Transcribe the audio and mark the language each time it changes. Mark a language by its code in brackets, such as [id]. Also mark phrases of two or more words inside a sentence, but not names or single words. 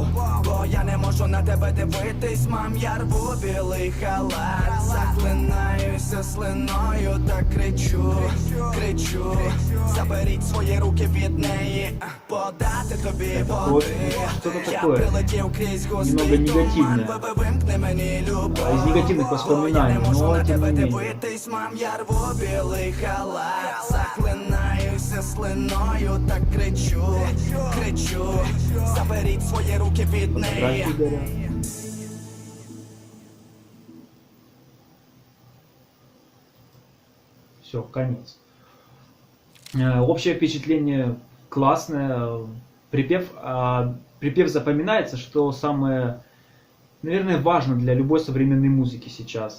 [uk] Бо я не можу на тебе дивитись, мам, я рву білий халат. Заклинаюся слиною та кричу, кричу. Заберіть свої руки від неї, подати тобі води. Я прилетів крізь густий туман, бо вимкни мені любов. [ru] Из негативных воспоминаний, но тем не менее. [uk] Дивитись, мам, я рву білий халат. Заклинаюся слиною та кричу, кричу. Заберіть свої руки від неї. [ru] Все, конец. Общее впечатление классное. Припев запоминается, что самое, наверное, важно для любой современной музыки сейчас.